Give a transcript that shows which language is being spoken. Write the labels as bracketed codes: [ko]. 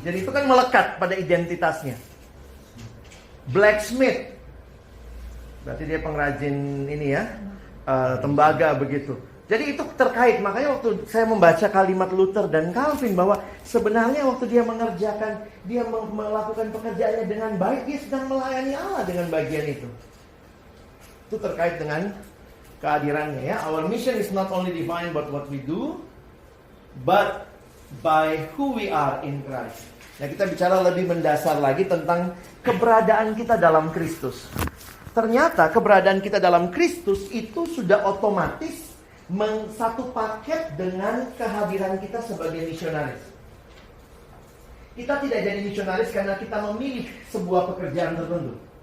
[id] Jadi itu kan melekat pada identitasnya. Blacksmith, berarti dia pengrajin ini ya, tembaga begitu. Jadi itu terkait. Makanya waktu saya membaca kalimat Luther dan Calvin bahwa sebenarnya waktu dia mengerjakan, dia melakukan pekerjaannya dengan baik, dia sedang melayani Allah dengan bagian itu. Itu terkait dengan kehadirannya ya. [en] Our mission is not only defined by what we do, but by who we are in Christ. [id] Nah, kita bicara lebih mendasar lagi tentang keberadaan kita dalam Kristus. Ternyata keberadaan kita dalam Kristus itu sudah otomatis satu paket dengan kehadiran kita sebagai misionaris. Kita tidak jadi misionaris karena kita memilih sebuah pekerjaan tertentu.